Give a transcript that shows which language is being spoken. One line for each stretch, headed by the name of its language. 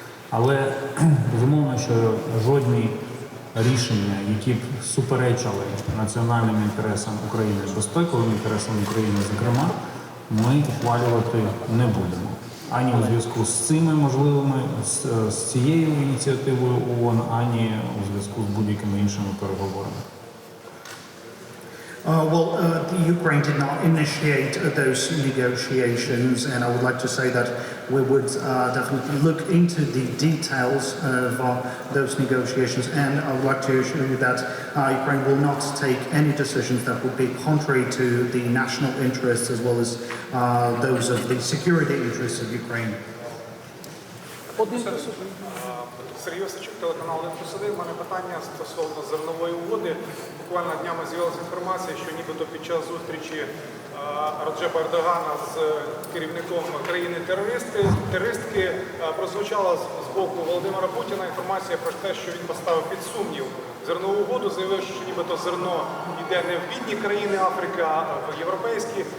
Ukrainian: Але безумовно, що жодні рішення, які б суперечили національним інтересам України, безпековим інтересам України, зокрема, ми ухвалювати не будемо. Ані у зв'язку з цими можливими, з цією ініціативою ООН, ані у зв'язку з будь-якими іншими переговорами.
English: The Ukraine did not initiate those negotiations, and I would like to say that we would definitely look into the details of those negotiations, and I would like to assure you that Ukraine will not take any decisions that would be contrary to the national interests as well as those of the security interests of Ukraine.
Ukrainian: Сергій Осадчук, телеканал «Деталі». У мене питання стосовно зернової угоди. Буквально днями з'явилася інформація, що нібито під час зустрічі Раджепа Ердогана з керівником країни-терористки прозвучала з боку Володимира Путіна інформація про те, що він поставив під сумнів зернову угоду, заявивши, що нібито зерно йде не в бідні країни Африки, а в європейські.